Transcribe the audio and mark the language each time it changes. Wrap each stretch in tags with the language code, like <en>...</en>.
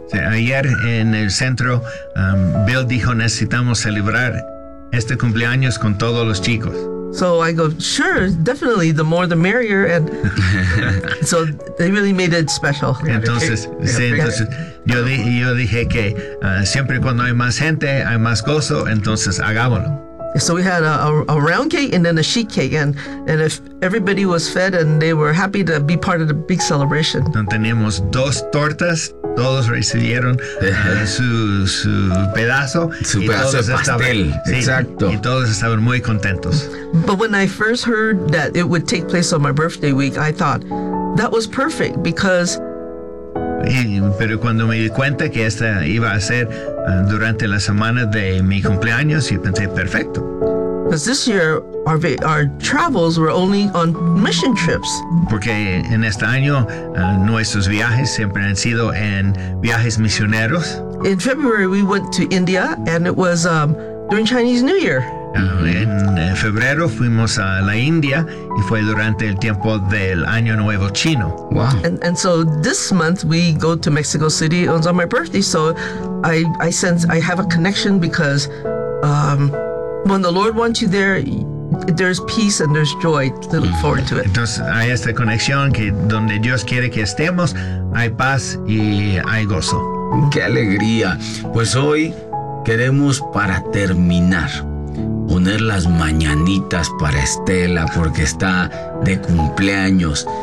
<es>Sí, ayer en el centro, Bill dijo, necesitamos celebrar este cumpleaños con todos los chicos.</es> <en>So I go, sure, definitely, the more the merrier. And so they really made it special.</en> <es>Entonces yo dije que siempre cuando hay más gente, hay más gozo, entonces hagámoslo.</es> <en>So we had a round cake and then a sheet cake. And if everybody was fed and they were happy to be part of the big celebration.</en> <es>Teníamos dos tortas. Todos recibieron su pedazo de pastel. Estaban, sí, exacto. Y todos estaban muy contentos.</es> <en>But when I first heard that it would take place on my birthday week, I thought that was perfect because...</en> <es>Pero cuando me di cuenta que esta iba a ser durante la semana de mi cumpleaños, yo pensé, perfecto.</es> <en>Because this year, our travels were only on mission trips.</en> <es>Porque en este año, nuestros viajes siempre han sido en viajes misioneros.</es> <en>In February, we went to India, and it was during Chinese New Year.</en> <es>En febrero fuimos a la India y fue durante el tiempo del Año Nuevo Chino.</es> <en>Wow. And so this month we go to Mexico City. It was on my birthday, so I sense I have a connection because when the Lord wants you there, there's peace and there's joy to look forward to it.</en> <es>Entonces hay esta conexión que donde Dios quiere que estemos, hay paz y hay gozo. Qué alegría. Pues hoy queremos para terminar. Poner las mañanitas para Estela porque está de cumpleaños.</es>